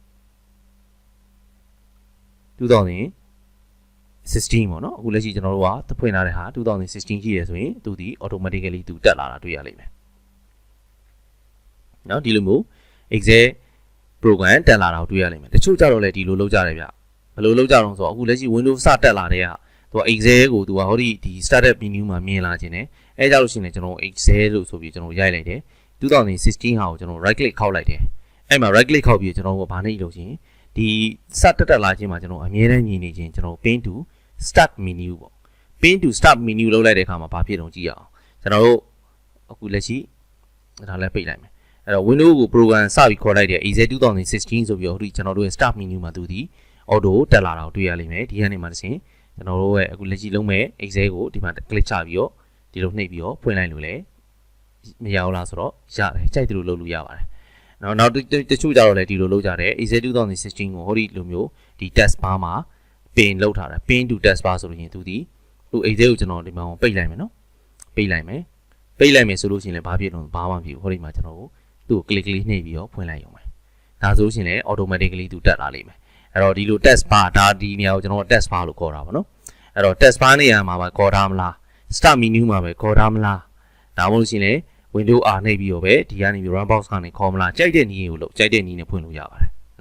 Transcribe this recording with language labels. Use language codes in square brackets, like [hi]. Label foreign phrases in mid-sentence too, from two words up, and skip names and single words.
[my] 2016 ပေါ့နော်အခုလက်ရှိကျွန်တော်တို့ကဖွင့်ထားတဲ့ဟာ2016ရှိရဆိုရင်သူဒီ automatically သူတက်လာတာတွေ့ရလိမ့်မယ်เนาะဒီလိုမျိုး [en] Excel program [my] တက်လာတာကိုတွေ့ရလိမ့်မယ်တချို့ကြတော့လေဒီလိုလုပ်ကြတယ်ဗျဘယ်လိုလုပ်ကြတော့ဆိုတော့အခုလက်ရှိ Windows စတက်လာတဲ့ကသူက Excel ကိုသူကဟောဒီ [en] startup menu [my] မှာမြင်လာခြင်းနဲ့အဲကြလို့ရှိရင်ကျွန်တော် Excel လို့ဆိုပြီးကျွန်တော်ရို က်လိုက်တယ်2016ဟာကိုကျွန်တော် [en] right click [my] ခောက်လိုက်တယ်အဲ့မှာ [en] right click [my] ခောက်ပြီးကျွန်တော်ကဘာနဲ့လုပ်ချင်းဒီစတက်လာခြင်းမှာကျွန်တော်အမြဲတမ်းညီနေခြင်းကျွန်တော် [en] pin to start menu [my] ပေါ့ [en] pin to start menu [my] လုပ်လိုက်တဲ့အခါမှာဘာဖြစ်တော့ကြည့်ရအောင်ကျွန်တော်တို့အခုလက်ရှိဒါလည်းပိတ်လိုက် မယ်အဲ့တော့ Windows ကို program စပြီးခေါ်လိုက်တဲ့ Excel 2016ဆိုပြီးတော့ဒီကျွန်တော်တို့ရဲ့ [en] start menu [my] မှာသူဒီ auto တက်လာတာကိုတွေ့ရလိမ့်မယ်ဒီကနေမှတစ်ဆင့်ကျွန်တော်တို့ရဲ့အခုလက်ရှိလုံးမဲ့ Excel ကိုဒီမှာ click ချပြီးတော့ဒီလိုနှိပ်ပြီးတော့ဖွင့်လိုက်လို့လည်းမရဘူးလားဆိုတော့ရတယ်ကြိုက်တယ်လို့လုပ်လို့ရပါတယ်နောက်တချို့ကြတော့လည်းဒီလိုလုပ်ကြတယ် Excel 2016ကိုဟော ဒီလိုမျိုးဒီ [en] task bar [my] မှာ pin လောက်ထားတာ [en] pin to task bar [my] ဆိုလို့ရင်သူဒီExcel ကိုကျွန်တော်ဒီမှာပိတ်လိုက်မယ်နော်ပိတ်လိုက်မယ်ဆိုလို့ရှိရင်လည်းဘာဖြစ်လို့ဘာမှမဖြစ်ဘူးဟောဒီမှာကျွန်တော်သူ့ကို click လေးနှိပ်ပြီးတော့ဖွင့်လိုက်ရုံပဲဒါဆိုလို့ရှိရင်လည်း automatically သူတက်လာလိမ့်မယ်အဲ့တော့ဒီလို [en] task bar [my] ဒါဒီနေရာကိုကျွန်တော် [en] task bar [my] လို့ခေါ်တာပါနော်အဲ့တော့ [en] task bar [my] နေရာမှာပဲခေါ်ထားမလား [en] start menu [my] မှာပဲခေါ်ထားမလားဒါမှမဟုတ်ရှင်လေ [en] window R [my] နှိပ်ပြီးတော့ပဲဒီကနေပြီး [en] run box [my] ကနေခေါ်မလားကြိုက်တဲ့နည်းကိုလို့ကြိုက်တဲ့နည်းနဲ့ဖွင့်လို့ရပါတယ်